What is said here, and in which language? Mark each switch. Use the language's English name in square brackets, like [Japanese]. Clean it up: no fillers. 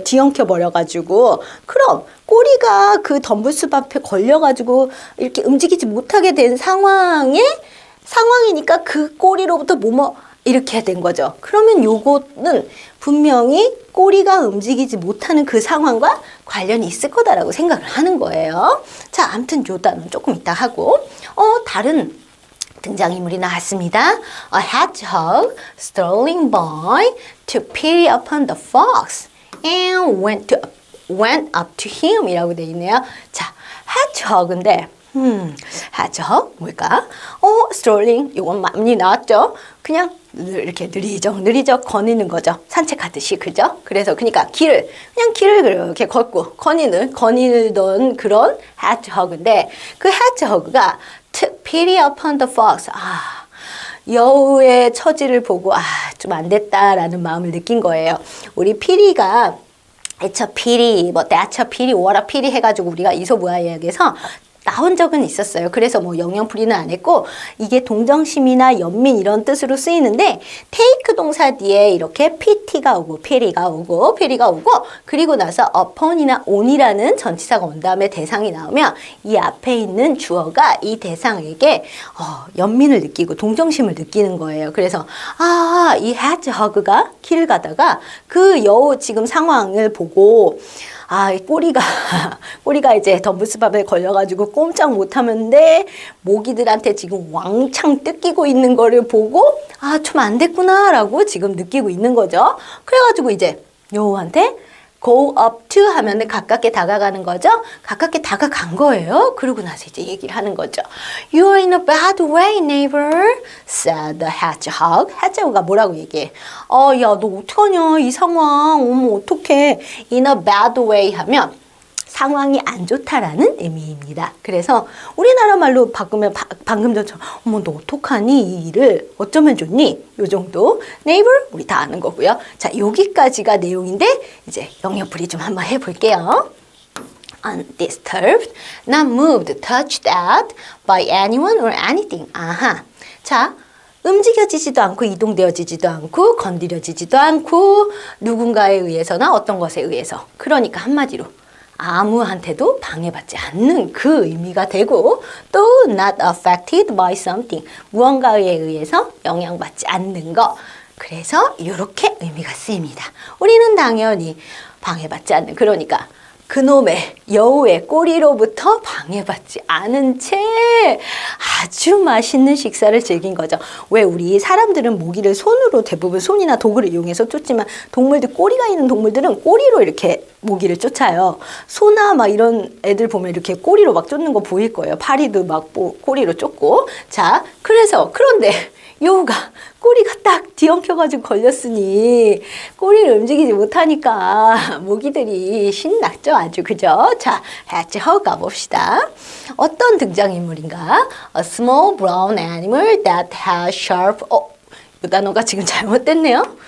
[Korean] 뒤엉켜 버려가지고. 그럼 꼬리가 그 덤불숲 앞에 걸려가지고 이렇게 움직이지 못하게 된 상황이니까 그 꼬리로부터 이렇게 된 거죠. 그러면 요거는 분명히 꼬리가 움직이지 못하는 그 상황과 관련이 있을 거다라고 생각을 하는 거예요. 자, 아무튼 요 단어는 조금 이따 하고, 다른 등장인물이 나왔습니다. [English] A hedgehog strolling by to peer upon the fox and went up to him [Korean] 이라고 되어 있네요. 자, hedgehog인데 hedgehog 뭘까? strolling 이건 많이 나왔죠. 그냥 이렇게 느리적 거니는 거죠. 산책하듯이, 그죠? 그래서 그러니까 길을 그렇게 걷고 거니던 그런 hedgehog인데 그 hedgehog가 [English] took pity upon the fox. [Korean] 여우의 처지를 보고 좀 안 됐다라는 마음을 느낀 거예요. 우리 피리가 [English] it's a pity, that's a pity, [Korean] what a pity 해가지고 우리가 이솝우화역에서 나온 적은 있었어요. 그래서 영영풀이는 안 했고 이게 동정심이나 연민 이런 뜻으로 쓰이는데 take 동사 뒤에 이렇게 pt가 오고 pity가 오고 그리고 나서 upon이나 on이라는 전치사가 온 다음에 대상이 나오면 이 앞에 있는 주어가 이 대상에게 연민을 느끼고 동정심을 느끼는 거예요. 그래서 이 hedgehog가 길을 가다가 그 여우 지금 상황을 보고 이 꼬리가 이제 덤불스밥에 걸려가지고 꼼짝 못하는데 모기들한테 지금 왕창 뜯기고 있는 거를 보고 좀 안 됐구나라고 지금 느끼고 있는 거죠. 그래가지고 이제 여우한테 go up to 하면은 가깝게 다가가는 거죠. 가깝게 다가간 거예요. 그러고 나서 이제 얘기를 하는 거죠. [English] You're in a bad way, neighbor, said the hedgehog. [Korean] hedgehog가 뭐라고 얘기해? 야, 너 어떡하냐, 이 상황. 어머, 어떡해. In a bad way 하면 상황이 안 좋다라는 의미입니다. 그래서 우리나라 말로 바꾸면 방금 전처럼 어머 너 어떡하니 이 일을 어쩌면 좋니? 요 정도 neighbor 우리 다 아는 거고요. 자 여기까지가 내용인데 이제 영역풀이 좀 한번 해볼게요. [English] Undisturbed, not moved, touched at by anyone or anything. [Korean] 자 움직여지지도 않고 이동되어지지도 않고 건드려지지도 않고 누군가에 의해서나 어떤 것에 의해서 그러니까 한마디로 아무한테도 방해받지 않는 그 의미가 되고 또 [English] not affected by something [Korean] 무언가에 의해서 영향받지 않는 거 그래서 이렇게 의미가 쓰입니다. 우리는 당연히 방해받지 않는 그러니까 그놈의 여우의 꼬리로부터 방해받지 않은 채 아주 맛있는 식사를 즐긴 거죠. 왜 우리 사람들은 모기를 손으로 대부분 손이나 도구를 이용해서 쫓지만 동물들 꼬리가 있는 동물들은 꼬리로 이렇게 모기를 쫓아요. 소나 막 이런 애들 보면 이렇게 꼬리로 막 쫓는 거 보일 거예요. 파리도 막 꼬리로 쫓고. 자, 그런데 여우가 꼬리가 딱 뒤엉켜가지고 걸렸으니 꼬리를 움직이지 못하니까 모기들이 신났죠 아주 그죠? 자, hedgehog 가봅시다. 어떤 등장인물인가? [English] A small brown animal that has sharp [Korean] 이 단어가 지금 잘못됐네요.